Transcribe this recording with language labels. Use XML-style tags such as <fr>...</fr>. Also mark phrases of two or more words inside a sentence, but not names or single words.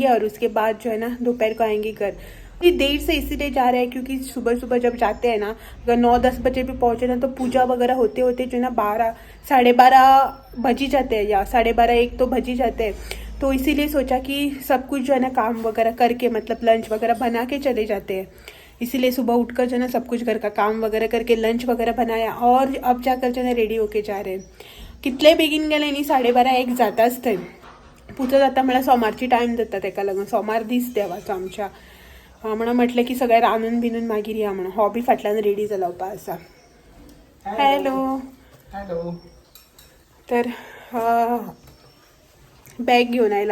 <hi>और उसके बाद जो है ना दोपहर को आएंगे घर. ये देर से इसीलिए जा रहे हैं क्योंकि सुबह सुबह जब जाते हैं ना, अगर 9-10 बजे भी पहुँचे ना तो पूजा वगैरह होते होते जो है ना 12-12:30 बज ही जाते हैं, या 12:30-1 तो बज ही जाते हैं. तो इसीलिए सोचा कि सब कुछ जो है ना काम वगैरह करके, मतलब लंच वगैरह बना के चले जाते हैं. इसीलिए सुबह उठकर जो है ना सब कुछ घर का काम वगैरह करके लंच वगैरह बनाया और अब जाकर जो है ना रेडी होके जा रहे हैं.</hi> <kok>कितले बेगीन गेले न्ही, 12:30-1 जाताच थंय. पुजा जाता म्हळ्यार सोमारची टायम जाता, ताका लागून सोमार दीस देवाचो आमच्या. म्हणून म्हटलं की सगळें रांदून बिनून मागीर या म्हणून. हो बी फाटल्यान रेडी जाला आसा. हॅलो हॅलो. तर बॅग घेऊन आयला.</kok>